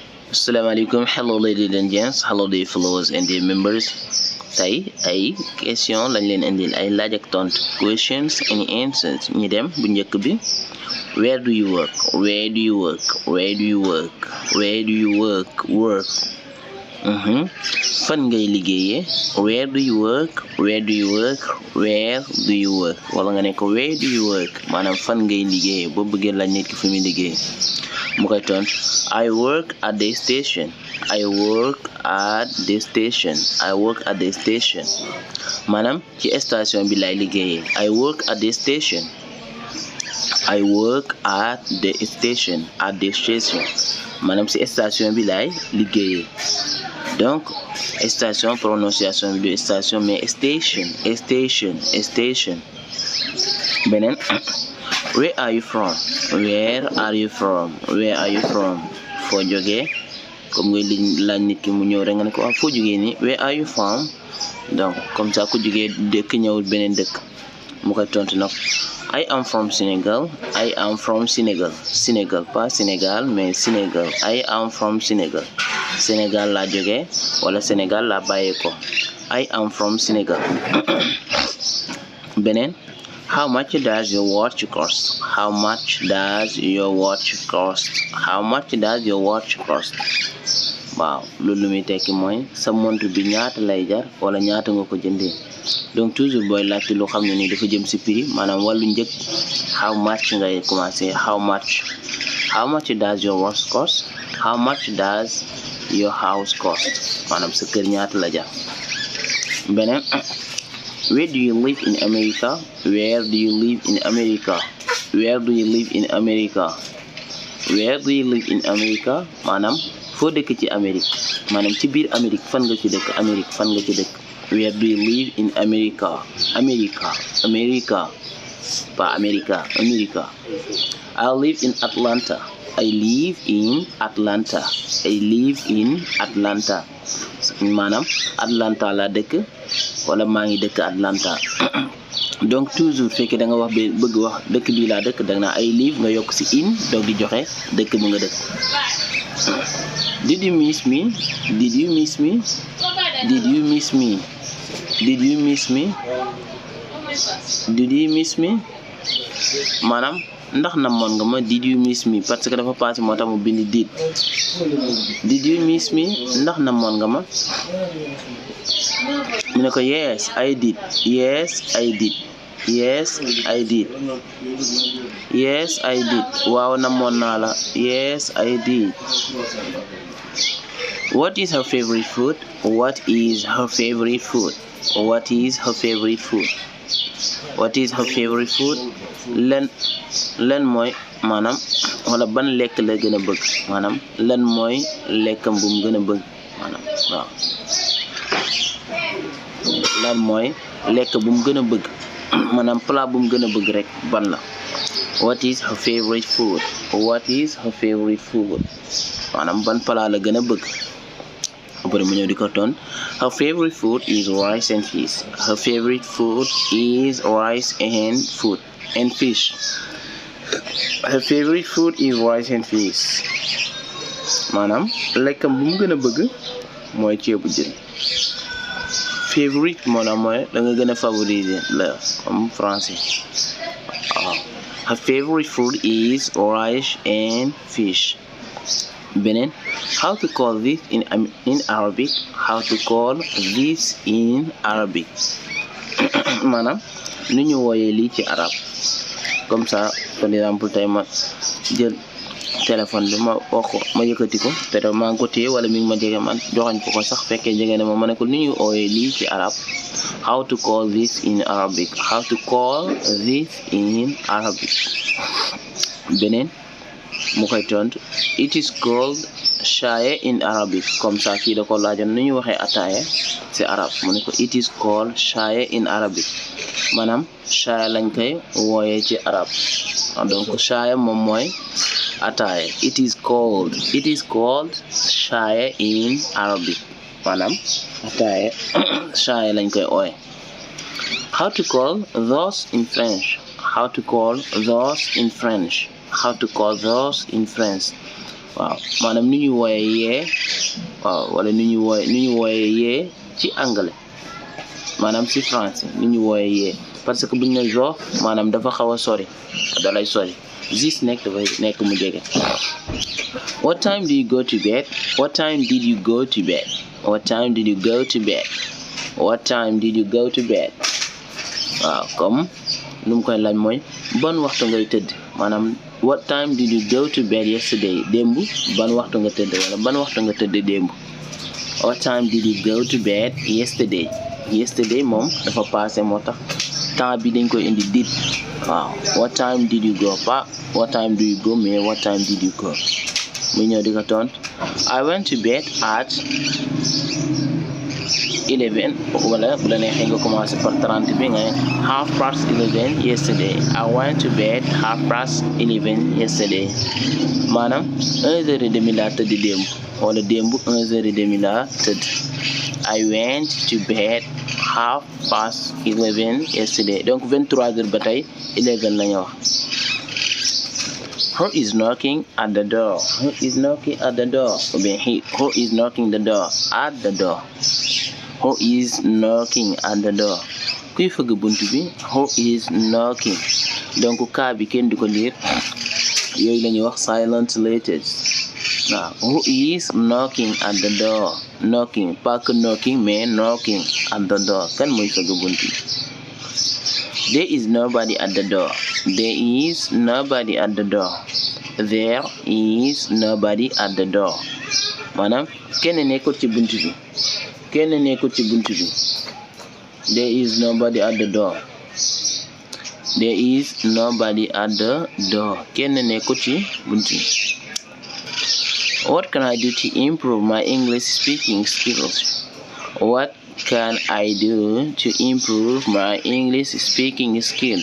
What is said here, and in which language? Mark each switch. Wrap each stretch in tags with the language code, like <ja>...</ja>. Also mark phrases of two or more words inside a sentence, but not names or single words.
<en>Assalamualaikum, hello ladies and gents, hello dear followers and dear members.</en> <wo>Tey ay question lañ leen indil ay laaj ak tontu</wo> <en>questions and answers ñu dem bu njëkk bi where do you work where do you work where do you work where do you work</en> <wo>fan ngay liggéeyee</wo> <en>where do you work where do you work where do you work</en> <wo>wala nga ne ko</wo> <en>where do you</en> <wo>work maanaam fan ngay liggéeyee boo bëggee laaj nit ki fi muy liggéey mu koy tontu</wo> <en>I work at the station I work at the station I work at the station</en> <wo>maanaam ci station bi lay liggéeyee</wo> <en>I work at the station I work at the station</en> <wo>maanaam ci station bi lay liggéeyee</wo> <fr>donc station prononciation</fr> <wo>bi du</wo> <fr>station mais station</fr> <en>beneen where are you from</en> <wo>foo jógee comme ngay laaj nit ki mu ñëw rek nga ne ko foo jógee nii</wo> <en>where are you from</en> <fr>donc comme ça</fr> <wo>ku jógee dëkk ñëwul beneen dëkk mu koy tontu nag</wo> <en>I am from Sénégal</en> <fr>pas Sénégal mais Sénégal</fr> <en>I am from Sénégal</en> <wo>laa jógee wala Sénégal laa bàyyee ko</wo> <en>I am from Sénégal</en> <wo>beneen</wo> <en>how much does your watch cost</en> <wo>waaw loolu muy tekki mooy sa montre bi ñaata lay jar wala ñaata nga ko jëndee</wo> <fr>donc toujours</fr> <wo>booy laajte loo xam ne nii dafa jëm ci prix maanaam wàllu njëg</wo> <en>how much</en> <wo>ngay commencer</wo> <en>how much does your watch cost how much does your house cost</en> <wo>maanaam sa kër ñaata la jar beneen</wo> <en>where do you live in America</en> <wo>maanaam foo dëkk ci Amérique maanaam ci biir Amérique fan nga ci dëkk</wo> <en>where do you live in America</en> <wo>pas America</wo> <en>I live in Atlanta</en> <wo>maanaam Atlanta la dëkk wala maa ngi dëkk Atlanta</wo> <fr>donc toujours</fr> <wo>fekkee da nga wax bëgg wax dëkk bii laa dëkk da nga naa</wo> <en>I live</en> <wo>nga yokk ci in doog di joxe dëkk bu nga dëkk</wo> <en>did you miss</en> <wo>me maanaam ndax namoon nga ma</wo> <en>did you miss me</en> <fr>parce que</fr> <wo>dafa passé moo tax mu bind</wo> <en>did you miss me</en> <wo>ndax namoon nga ma mu ne ko</wo> <en>yes I did waaw namoon naa la yes I did what is her favorite food</en> <wo>lan mooy maanaam wala ban lekk la gën a bëgg maanaam lan mooy lekkam bu mu gën a bëgg maanaam waaw lan mooy lekk bu mu gën a bëgg maanaam plat bu mu gën a bëgg rek ban la</wo> <en>what is her favorite food</en> <wo>maanaam ban plat la gën a bëgg après mu ñëw di ko toon</wo> <en>her favorite food is rice and</en> <wo>fish maanaam lekkam bu mu gën a bëgg mooy ceebu jën favorite maanaam mooy da nga gën a favoriser la</wo> <fr>comme français</fr> <wo>waaw</wo> <en>her favorite food is rice and fish</en> <wo>beneen</wo> <en>how to call this in</en> <wo>Arabic maanaam nu ñu wooyee lii ci arab</wo> <fr>comme ça par exemple</fr> <wo>tey ma jël téléphone bi ma wax ko ma yëkkati ko te da maa ngi ko téye wala mi ngi ma jege man joxañ ko sax fekkee jege na ma ne ko nu ñu wooyee lii ci arab</wo> <en>how to call this in</en> <wo>Arabic beneen mu koy tontu</wo> <en>it is called shaye in Arabic</en> <fr>comme ça</fr> <wo>kii da ko laajoon nu ñu waxee ataaya ci arab mu ne ko</wo> <en>it is called shaye in Arabic</en> <wo>maanaam shaye lañ koy wooyee ci arab donc shaye moom mooy ataaya</wo> <en>it is called shaye in Arabic</en> <wo>maanaam ataaya shaye lañ koy wooyee</wo> <en>how to call those in French</en> <wo>waaw maanaam nu ñuy wooye yee waaw wala nu ñuy wooye yee ci anglais maanaam ci français nu ñuy wooye yee</wo> <fr>parce que</fr> <wo>buñ ne zo maanaam dafa xaw a sori dalay sori this nekk dafay nekk mu jege.</wo> <en>What time do you go to bed? What time did you go to bed? What time did you go to bed? What time did you go to bed?</en> <wo>waaw comme lu mu koy laaj mooy ban waxtu ngay tëdd maanaam</wo> <en>what time did you go to bed yesterday</en> <wo>démb ban waxtu nga tëdd wala ban waxtu nga tëdd démb.</wo> <en>What time did you go to bed yesterday?</en> <wo>Yesterday moom dafa passé moo tax temps bi dañ koy indi did waaw</wo> <en>what time did you go</en> <wo>pas</wo> <en>what time do you go</en> <wo>mais</wo> <en>what time did you go</en> <wo>muy ñëw di ko tontu</wo> <en>I went to bed at 11</en> <wo>wala bu la neexee nga</wo> <fr>commencé par</fr> <wo>30 bi nga 11:30 yesterday.</wo> <en>I went to bed 11:30 yesterday</en> <wo>maanaam 1h30 laa tëdd démb wala démb 1h30 laa tëdd.</wo> <en>I went to bed 11:30 yesterday donc 23h</en> <wo>ba tey 11 la ñu wax.</wo> <en>Who is knocking at the door? Who is knocking at the door?</en> <fr>Ou bien</fr> <en>who is knocking the door? At the door. Who is knocking at the door?</en> <wo>Kuy fëgg buntu bi?</wo> <en>Who is knocking?</en> <wo>Donc kaa bi kenn du ko liir yooyu la ñuy wax</wo> <en>silent letters. Waaw who is knocking at the door? Knocking</en> <fr>pas que</fr> <en>knocking mais knocking at the door</en> <wo>kan mooy fëgg buntu bi.</wo> <en>There is nobody at the door. There is nobody at the door. There is nobody at the door.</en> <wo>maanaam kenn nekkul ci buntu bi. kenn nekkul ci buntu bi.</wo> <en>There is nobody at the door. There is nobody at the door.</en> <wo>kenn nekkul ci buntu bi.</wo> <en>What can I do to improve my English speaking skills? What can I do to improve my English speaking skills?</en>